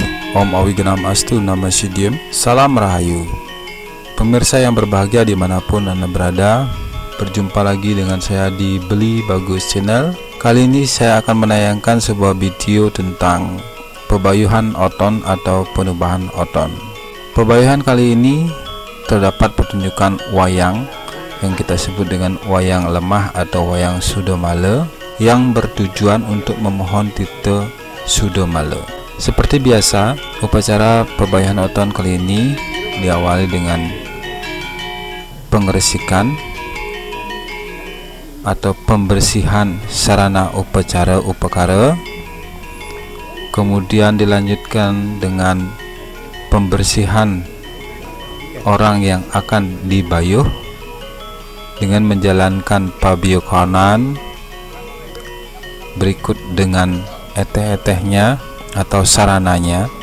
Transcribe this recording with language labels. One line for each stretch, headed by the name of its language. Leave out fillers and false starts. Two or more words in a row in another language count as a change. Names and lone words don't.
Sanskrit: Om Awigenam Astu, Nama Sidiem,
Indonesian: Salam Rahayu. Pemirsa yang berbahagia dimanapun Anda berada, berjumpa lagi dengan saya di Beli Bagus Channel. Kali ini saya akan menayangkan sebuah video tentang pebayuhan oton atau penubahan oton. Pebayuhan kali ini terdapat pertunjukan wayang yang kita sebut dengan wayang lemah atau wayang sudomale, yang bertujuan untuk memohon tite sudomale. Seperti biasa, upacara pebayuhan oton kali ini diawali dengan pengeresikan atau pembersihan sarana upacara upakara, kemudian dilanjutkan dengan pembersihan orang yang akan dibayuh dengan menjalankan pabiokanan, berikut dengan eteh-etehnya atau sarananya